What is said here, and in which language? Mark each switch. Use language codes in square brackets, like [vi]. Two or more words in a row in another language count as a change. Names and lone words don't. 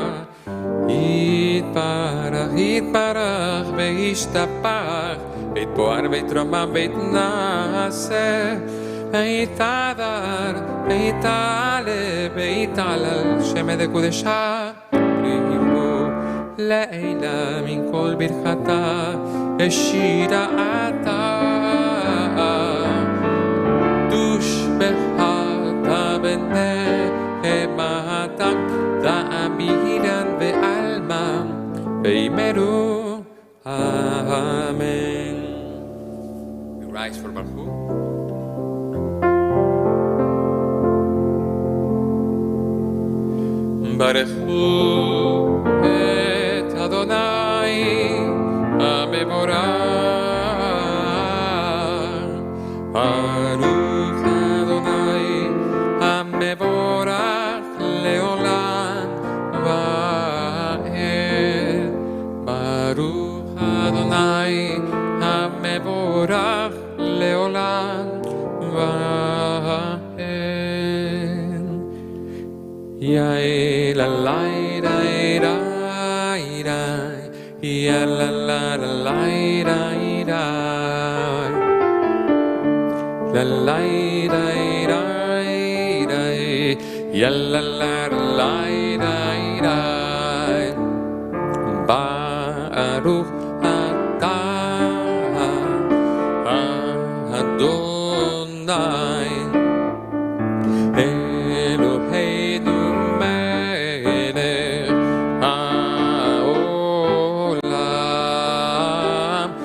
[arc] יתברך וישתבח ויתפאר ויתרומם ויתנשא ויתהדר ויתעלה ויתהלל שם קודשה בריחו לעילה מן כל ברכתה השירתה תושבחת בנחמתם תאמירן ועלמם ויאמרו אמן. [en] We rise for Baruch. [he] ברכו את אדוני המבורך ברוך אדוני המבורך לעולם ועד ברוך אדוני המבורך לעולם ועד יאי לה לי די די די יא לה לה לי די די לה לי די די די יא לה לה לי די די ברוך אתה אדוני אלוהינו מלך העולם